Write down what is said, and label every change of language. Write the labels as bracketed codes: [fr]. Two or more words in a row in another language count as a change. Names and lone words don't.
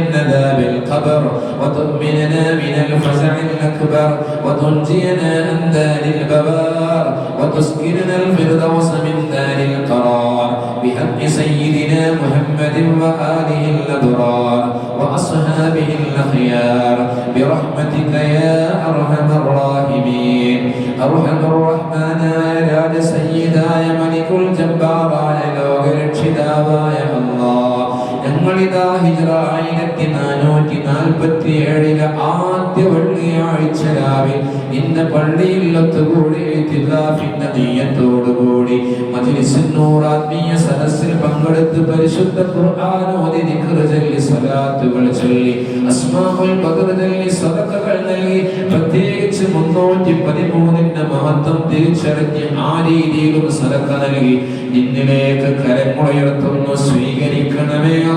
[ar] عذاب القبر وتؤمننا من الفزع الأكبر وتنجينا عن دار البوار وتسكننا الفردوس من دار القرار بحق سيدنا محمد وآله الأبرار وأصحابه الأخيار برحمتك يا أرحم الراحمين أرحم الرحمن يا سيدا يا ملك الجبار يا لوക [ml] രക്ഷിതാവായ അല്ലാഹ് ഞങ്ങളിതാ ഹിജ്റ 1447 ആദ്യ വെള്ളിയാഴ്ച രാവിലെ ഇന്ന് പള്ളിയിൽ ഒത്തുകൂടി ഇത്തിഖാഫിന്റെ നിയ്യത്തോടുകൂടി മജ്ലിസുൻ നൂർ ആത്മീയ സദസ്സിൽ പങ്കെടുത്ത് പരിശുദ്ധ ഖുർആൻ ഓതി ദിക്ർ ചൊല്ലി സ്വലാത്തുകൾ ചൊല്ലി അസ്മാഉൽ ബദർ ചൊല്ലി സദഖകൾ നൽകി പ്രത്യേകിച്ച് 313ന്റെ മഹത്വം തിരിച്ചറിഞ്ഞ് ആ രീതിയിലും സദഖ നൽകി നിന്നിലേക്ക് കരങ്ങളുയർത്തുന്നു സ്വീകരിക്കണമേ